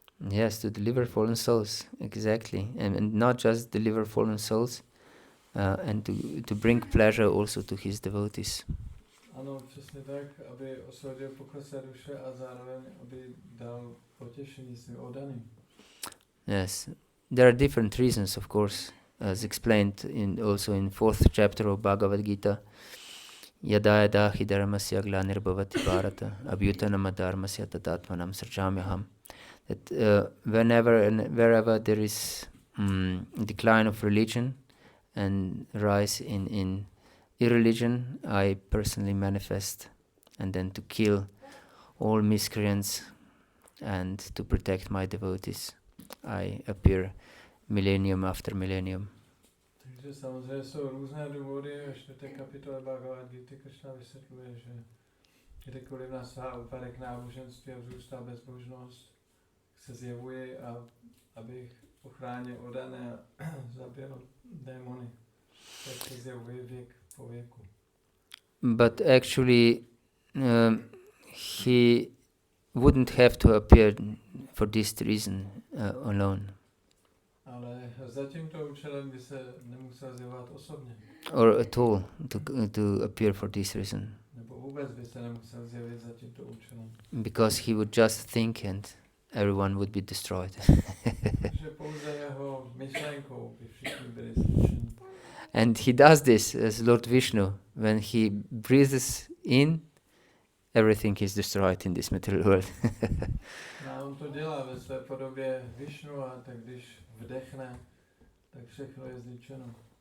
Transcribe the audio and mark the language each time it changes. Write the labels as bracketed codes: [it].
[en] Yes, to deliver fallen souls, exactly, and not just deliver fallen souls, and to bring pleasure also to his devotees. [cs] Ano, přesně tak, aby osvobodil pokleslé duše a zároveň, aby dal potěšení svým oddaným. [en] Yes, there are different reasons, of course, as explained also in 4th chapter of Bhagavad-Gita. [sa] Yada yada hi dharmasya glanirбhavati bharata abhyutanam dharmasya tatatmanam sarjamyaham. [en] That whenever and wherever there is decline of religion and rise in irreligion, I personally manifest, and then to kill all miscreants and to protect my devotees, I appear millennium after millennium. [cs] Takže samozřejmě jsou různé důvody, ve 4. kapitole Bhagavad-gity Krishna vysvětluje, že kdekoliv nastává úpadek náboženství a vzrůstá bezbožnost, se zjevuje, abych ochránil oddané a zabil démony. Tak se zjevuje věk po věku. [en] But actually, he wouldn't have to appear for this reason alone. [cs] Ale za tímto účelem by se nemusel zjevovat osobně. [en] Or at all to appear for this reason. [cs] Nebo vůbec by se nemusel zjevit za tímto účelem. [en] Because he would just think and everyone would be destroyed. [cs] Takže pouze jeho myšlenkou by všichni byli zničeni. [en] And he does this as Lord Vishnu. When he breathes in, everything is destroyed in this material world. [cs] A on to dělá ve své podobě Vishnu, a tak když vdechne, tak všechno je zničeno.